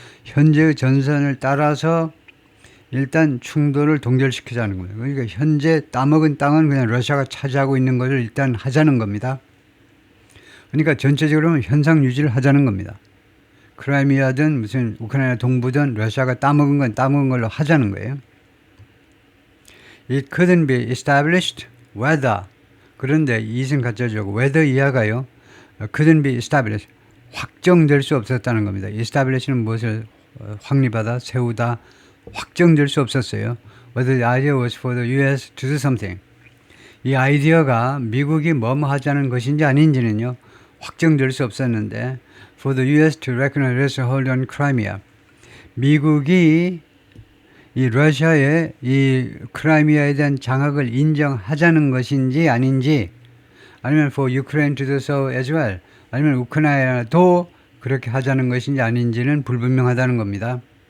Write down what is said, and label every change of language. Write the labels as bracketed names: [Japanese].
[Korean] 현재의 전선을 따라서 일단 충돌을 동결시키자는 거예요. 그러니까 현재 따먹은 땅은 그냥 러시아가 차지하고 있는 것을 일단 하자는 겁니다. 그러니까 전체적으로는 현상 유지를 하자는 겁니다. 크라이미아든 무슨 우크라이나 동부든 러시아가 따먹은 건 따먹은 걸로 하자는 거예요. [English] It couldn't be established whether, [Korean] 그런데 이승 갖춰주고 [English] whether 이하가요. couldn't be established, [Korean] 확정될 수 없었다는 겁니다. establish는 무엇을 확립하다, 세우다, 확정될 수 없었어요. [English] Whether the idea was for the U.S. to do something. [Korean] 이 아이디어가 미국이 뭐뭐 하자는 것인지 아닌지는요. 확정될 수 없었는데 [English] for the U.S. to recognize Russia's hold on Crimea. [Korean] 미국이 이 러시아의 이 크라이미아에 대한 장악을 인정하자는 것인지 아닌지, 아니면 [English] for Ukraine to do so as well, [Korean] 아니면 우크라이나도 그렇게 하자는 것인지 아닌지는 불분명하다는 겁니다.